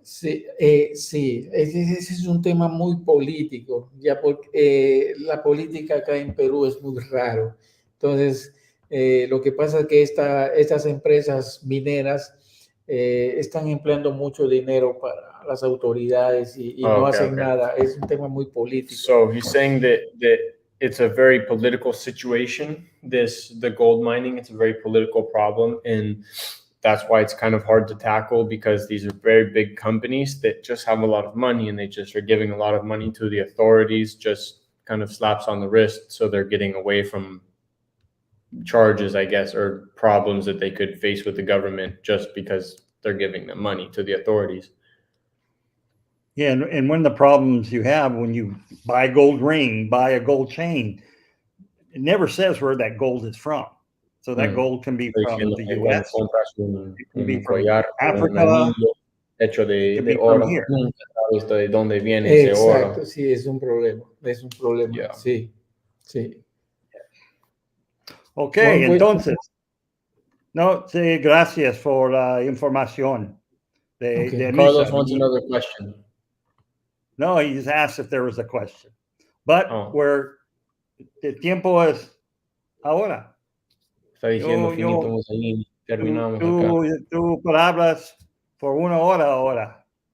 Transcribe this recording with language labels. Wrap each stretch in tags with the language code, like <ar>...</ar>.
<es>Sí, ese es un tema muy político, ya porque la política acá en Perú es muy raro. Entonces, lo que pasa es que estas empresas mineras están empleando mucho dinero para las autoridades y no hacen nada. Es un tema muy político.</es> <en>So he's saying that it's a very political situation, the gold mining. It's a very political problem, and that's why it's kind of hard to tackle, because these are very big companies that just have a lot of money, and they just are giving a lot of money to the authorities, just kind of slaps on the wrist, so they're getting away from charges, I guess, or problems that they could face with the government just because they're giving them money to the authorities. Yeah, and one of the problems you have when you buy a gold ring, buy a gold chain, it never says where that gold is from. So that gold can be from the U.S., it can be from Africa,</en> <es>hecho de oro. Nunca sabes de dónde viene ese oro. Exacto, sí, es un problema.</es> <en>Yeah.</en> <es>Sí. Ok, entonces, sí, gracias por la información.</es> <en>Carlos wants another question. No, he just asked if there was a question.</en> <es>But el tiempo es ahora. Está diciendo finitamos ahí, terminamos acá. Tú hablas por 1 hora ahora.</es>